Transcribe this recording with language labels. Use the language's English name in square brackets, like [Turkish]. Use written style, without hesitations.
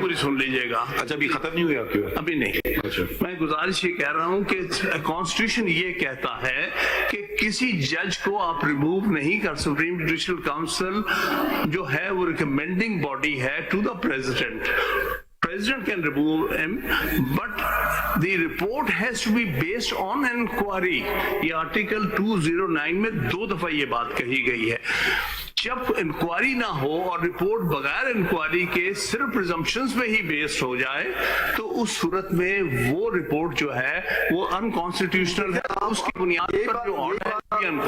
[Urdu] پوری سن لیجیے گا. اچھا, ابھی ختم نہیں ہوا کیوں؟ ابھی نہیں. میں گزارش یہ کہہ رہا ہوں کہ کانسٹیٹیوشن یہ کہتا ہے کہ کسی جج کو آپ ریموو نہیں کر. سپریم جوڈیشل کاؤنسل جو ہے وہ ریکمینڈنگ باڈی ہے [English] To the President. President can remove him, but the report has to be based on an inquiry. [Urdu] یہ آرٹیکل 209 میں 2 دفعہ یہ بات کہی گئی ہے. جب انکوائری نہ ہو اور رپورٹ بغیر انکوائری کے صرف پریزمپشنز پہ ہی بیسڈ ہو جائے تو اس صورت میں وہ رپورٹ جو ہے وہ انکانسٹیٹیوشنل ہے. اس کی بنیاد پر جو آرڈر ہے,